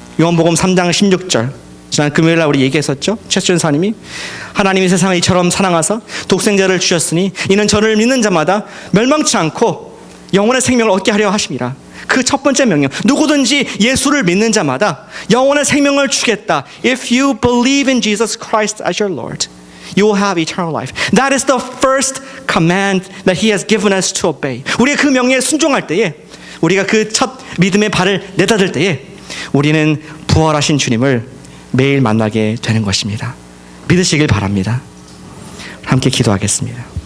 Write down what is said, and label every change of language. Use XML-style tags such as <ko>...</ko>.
<ko>요한복음 3장 16절, 지난 금요일 날 우리 얘기했었죠. 최수연 사님이 하나님이 세상을 이처럼 사랑하사 독생자를 주셨으니 이는 저를 믿는 자마다 멸망치 않고 영원의 생명을 얻게 하려 하심이라. 그 첫 번째 명령, 누구든지 예수를 믿는 자마다 영원의 생명을 주겠다.</ko> <en>If you believe in Jesus Christ as your Lord, you will have eternal life. That is the first command that He has given us to obey.</en> <ko>우리가 그 명령에 순종할 때에, 우리가 그 첫 믿음의 발을 내닫을 때에 우리는 부활하신 주님을 매일 만나게 되는 것입니다. 믿으시길 바랍니다. 함께 기도하겠습니다.</ko>